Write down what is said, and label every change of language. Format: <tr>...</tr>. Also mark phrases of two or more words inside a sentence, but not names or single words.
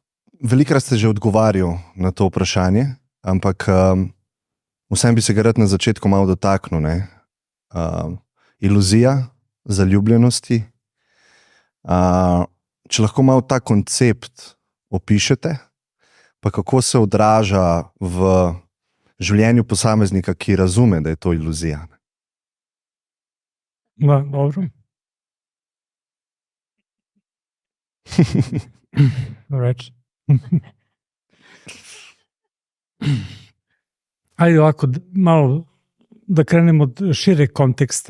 <sl>Velikokrat ste že odgovarjal na to vprašanje, ampak vsem bi se ga rad na začetku malo dotaknil. Iluzija zaljubljenosti. Če lahko malo ta koncept opišete, pa kako se odraža v življenju posameznika, ki razume, da je to iluzija. dobro. Reč.</sl> <hr>Ajde ovako, malo da krenemo od šireg konteksta.</hr>